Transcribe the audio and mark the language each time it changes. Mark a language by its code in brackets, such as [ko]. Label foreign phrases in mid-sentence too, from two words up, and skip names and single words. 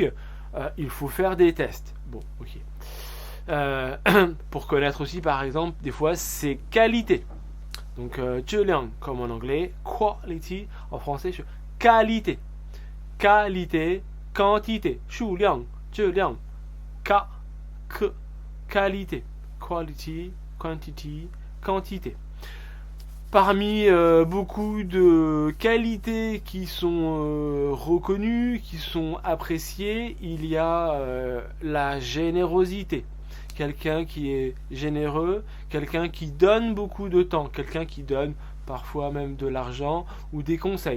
[fr] Il faut faire des tests. Bon, ok. Pour connaître aussi, par exemple, des fois, ses qualités. Donc, 质量 comme en anglais, quality en français, qualité. Qualité, quantité, [zh] 数量, 质量, [fr] qualité. [en] Quality, quantity, [fr] quantité. Parmi beaucoup de qualités qui sont reconnues, qui sont appréciées, il y a la générosité. Quelqu'un qui est généreux, quelqu'un qui donne beaucoup de temps, quelqu'un qui donne parfois même de l'argent ou des conseils.